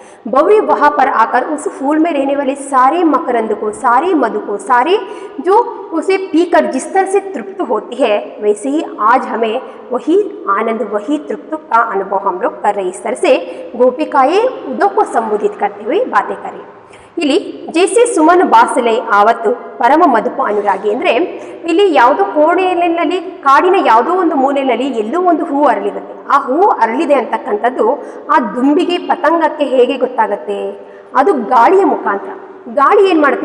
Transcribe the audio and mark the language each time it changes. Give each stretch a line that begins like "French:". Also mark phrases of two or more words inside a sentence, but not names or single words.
Hindi: बवरे वहाँ पर आकर उस फूल में रहने वाले सारे मकरंद को, सारे मधु को, सारे जो उसे पीकर जिस तरह से तृप्त होती है, वैसे ही आज हमें वही आनंद, वही तृप्त का अनुभव हम लोग कर रहे हैं। इस तरह से गोपिकाएं उद्धव को संबोधित करते हुए बातें करें.
Kannada: ಇಲ್ಲಿ
Hindi: जैसे सुमन बासले आवत परम मधुप अनुरागी
Kannada: ಅಂದರೆ ಇಲ್ಲಿ ಯಾವುದೋ ಕೋಣೆಯಲ್ಲಿ, ಕಾಡಿನ ಯಾವುದೋ ಒಂದು ಮೂಲೆಯಲ್ಲಿ ಎಲ್ಲೋ ಒಂದು ಹೂ ಅರಳಿರುತ್ತೆ. ಆ ಹೂ ಅರಳಿದೆ ಅಂತಕ್ಕಂಥದ್ದು ಆ ದುಂಬಿಗೆ, ಪತಂಗಕ್ಕೆ ಹೇಗೆ ಗೊತ್ತಾಗುತ್ತೆ? ಅದು ಗಾಳಿಯ ಮುಖಾಂತರ. ಗಾಳಿ ಏನು ಮಾಡುತ್ತೆ?